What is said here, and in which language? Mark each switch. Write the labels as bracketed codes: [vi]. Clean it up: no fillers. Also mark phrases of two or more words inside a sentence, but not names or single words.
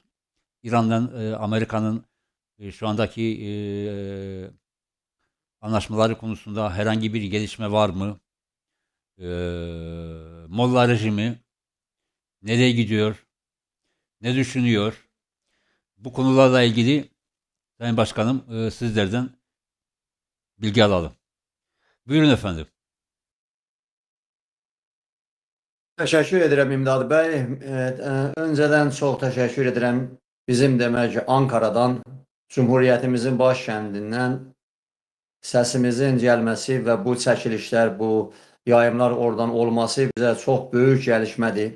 [tr] İran'dan Amerika'nın şu andaki anlaşmaları konusunda herhangi bir gelişme var mı? E, Molla rejimi nereye gidiyor? Ne düşünüyor? Bu konularla ilgili Sayın Başkanım sizlerden bilgi alalım. Buyurun efendim. [az] Təşəkkür edirəm İmdad bəy. Öncədən çox təşəkkür edirəm bizim demək ki, Ankaradan, Cümhuriyyətimizin baş kəndindən səsimizin gəlməsi və bu çəkilişlər, bu yayımlar oradan olması bizə çox böyük gəlişmədir.